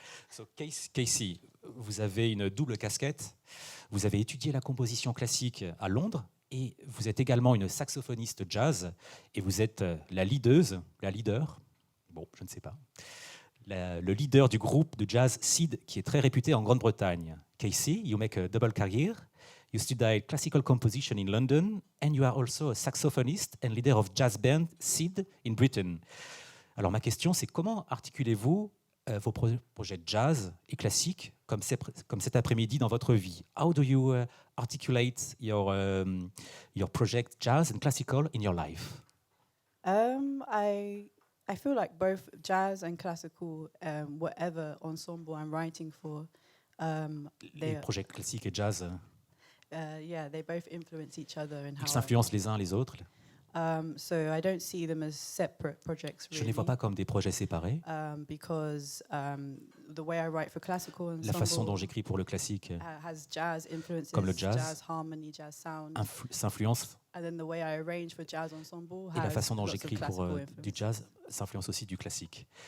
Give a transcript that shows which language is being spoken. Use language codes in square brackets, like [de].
[fr] So, Kassi, vous avez une double casquette. Vous avez étudié la composition classique à Londres. Et vous êtes également une saxophoniste jazz et vous êtes la leader, bon, je ne sais pas, le leader du groupe de jazz Seed qui est très réputé en Grande-Bretagne. [en] Kassi, you make a double career. You studied classical composition in London and you are also a saxophonist and leader of jazz band Seed in Britain. [fr] Alors ma question, c'est comment articulez-vous vos projets de jazz et classique comme cet après-midi dans votre vie? [en] How do you articulate your project jazz and classical in your life? I feel like both jazz and classical, whatever ensemble I'm writing for, [fr] les projets classiques et jazz, [en] yeah, they both influence each other and [fr] ils [en] how. [fr] s'influencent les uns les autres. [en] So I don't see them as separate projects. Really, [fr] je ne les vois pas comme des projets séparés. [en] Because the way I write for classical ensemble, [fr] la façon dont j'écris pour le classique, [en] has jazz influences, [fr] comme le jazz [en] harmony, jazz sound, [fr] s'influence. [en] And then the way I arrange for jazz ensemble [fr] Et la façon dont j'écris pour du jazz s'influence aussi du classique.